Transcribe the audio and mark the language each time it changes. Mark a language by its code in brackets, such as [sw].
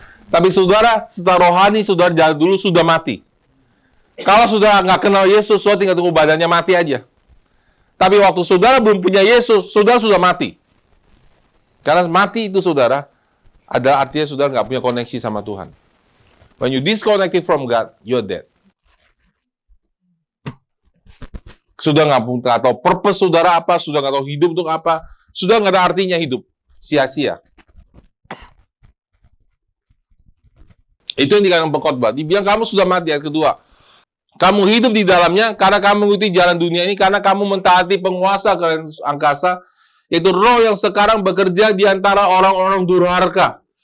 [id] Tapi saudara, secara rohani saudara jalan dulu sudah mati. Kalau saudara nggak kenal Yesus, saudara tinggal tunggu badannya mati aja. Tapi waktu saudara belum punya Yesus, saudara sudah mati. Karena mati itu saudara, ada artinya saudara nggak punya koneksi sama Tuhan. [en] When you disconnected from God, you're dead. [id] Sudah nggak tahu purpose saudara apa, sudah nggak tahu hidup untuk apa, sudah nggak ada artinya hidup, sia-sia. Itu yang dikatakan pengkhotbah. Dibilang kamu sudah mati. Yang kedua, kamu hidup di dalamnya karena kamu mengikuti jalan dunia ini, karena kamu mentaati penguasa angkasa, yaitu roh yang sekarang bekerja di antara orang-orang durhaka.